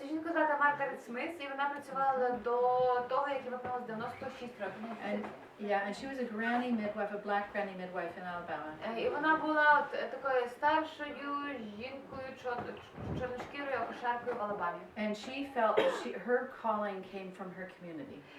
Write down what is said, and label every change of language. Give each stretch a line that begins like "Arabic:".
Ukrainian: Цю жінку звати Маргарет Смит, і вона працювала до того, як їй виповнилось 96 років.
English: Yeah, and she was a granny midwife, a black granny midwife in Alabama.
Ukrainian: І вона була такою старшою жінкою, чорношкірою акушеркою в Алабамі.
English: And she felt that her calling came from her community.